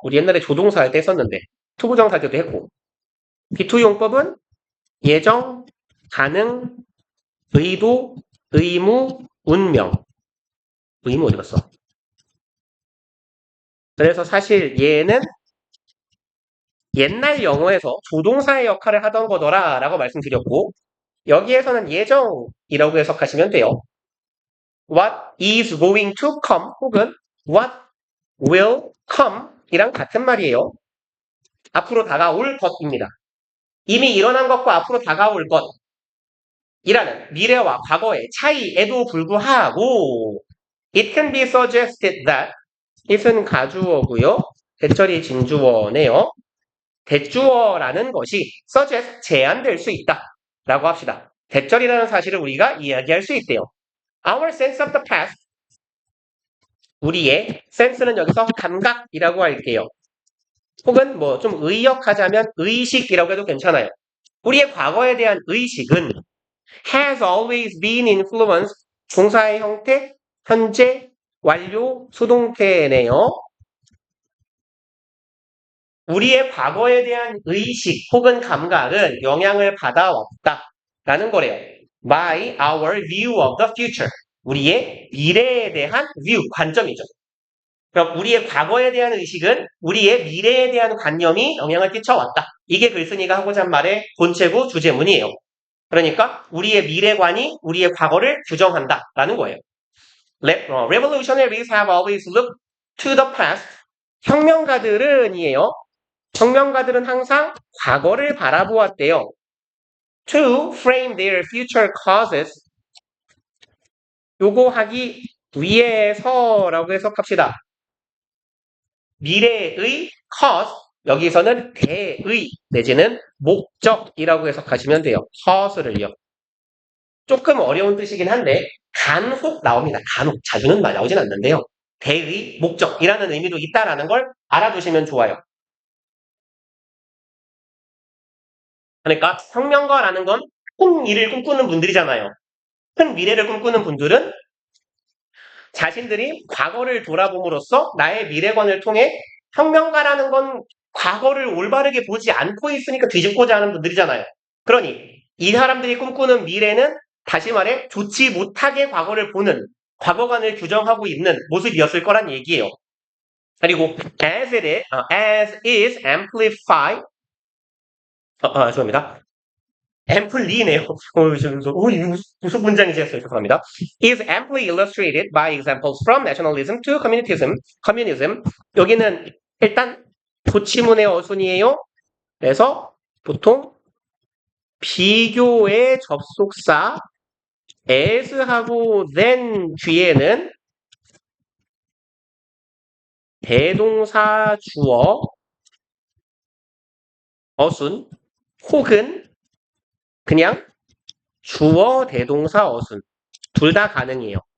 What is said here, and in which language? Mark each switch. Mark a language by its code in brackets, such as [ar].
[ko] 우리 옛날에 조동사 할 때 썼는데 투부정사 할 때도 했고 be2 용법은 예정, 가능, 의도, 의무, 운명. 의무 어디 갔어? 그래서 사실 얘는 옛날 영어에서 조동사의 역할을 하던 거더라 라고 말씀드렸고 여기에서는 예정이라고 해석하시면 돼요. [en] What is going to come 혹은 what will come [ko] 이랑 같은 말이에요. 앞으로 다가올 것입니다. 이미 일어난 것과 앞으로 다가올 것이라는 미래와 과거의 차이에도 불구하고 [en] It can be suggested that [ko] it은 가주어고요. 대절이 진주어네요. 대주어라는 것이 suggest 제한될 수 있다 라고 합시다. 대절이라는 사실을 우리가 이야기할 수 있대요. [en] Our sense of the past [ko] 우리의 sense는 여기서 감각이라고 할게요. 혹은 뭐 좀 의역하자면 의식이라고 해도 괜찮아요. 우리의 과거에 대한 의식은 [en] has always been influenced [ko] 동사의 형태, 현재, 완료, 수동태네요. 우리의 과거에 대한 의식 혹은 감각은 영향을 받아왔다라는 거래요. [en] By our view of the future. [ko] 우리의 미래에 대한 view, 관점이죠. 그럼 우리의 과거에 대한 의식은 우리의 미래에 대한 관념이 영향을 끼쳐왔다. 이게 글쓴이가 하고자 한 말의 본체고 주제문이에요. 그러니까 우리의 미래관이 우리의 과거를 규정한다라는 거예요. [en] Revolutionaries have always looked to the past. [ko] 혁명가들은이에요. 혁명가들은 항상 과거를 바라보았대요. [en] To frame their future causes. [ko] 요거 하기 위해서라고 해석합시다. 미래의 cause, 여기서는 대의 내지는 목적이라고 해석하시면 돼요. cause를요. 조금 어려운 뜻이긴 한데 간혹 나옵니다. 간혹, 자주는 나오진 않는데요. 대의, 목적이라는 의미도 있다라는 걸 알아두시면 좋아요. 그러니까 혁명가라는 건 큰 일을 꿈꾸는 분들이잖아요. 큰 미래를 꿈꾸는 분들은 자신들이 과거를 돌아봄으로써 나의 미래관을 통해 혁명가라는 건 과거를 올바르게 보지 않고 있으니까 뒤집고자 하는 분들이잖아요. 그러니 이 사람들이 꿈꾸는 미래는 다시 말해 좋지 못하게 과거를 보는 과거관을 규정하고 있는 모습이었을 거란 얘기예요. 그리고 [en] as is amplified [ko] 죄송합니다. ampli네요. 이거 무슨 문장이지? 죄송합니다. [en] is amply illustrated by examples from nationalism to communism. [ko] 여기는 일단 도치문의 어순이에요. 그래서 보통 비교의 접속사 as하고 then 뒤에는 대동사 주어 어순 혹은 그냥 주어 대동사 어순 둘 다 가능해요.